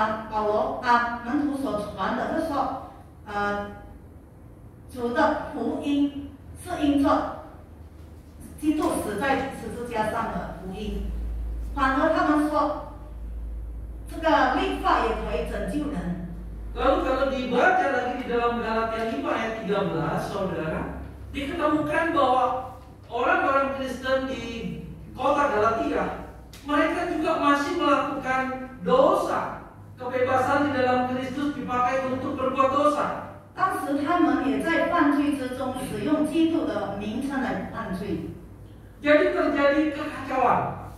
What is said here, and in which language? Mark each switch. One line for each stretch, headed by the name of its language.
Chinese: 保罗门徒所传的，就是说，主的福音是因着基督死在十字架上的福音，反而他们说，这个律法也可以拯救人。
Indonesian: Lalu kalau dibaca lagi di dalam Galatia 5 ayat 13, saudara, diketemukan bahwa orang-orang Kristen di kota Galatia, mereka juga masih melakukan dosa. Kebebasan di dalam Kristus dipakai untuk berbuat dosa.
Chinese: 当时他们也在犯罪之中，使用基督的名称来犯罪，
Indonesian: Jadi terjadi kekacauan,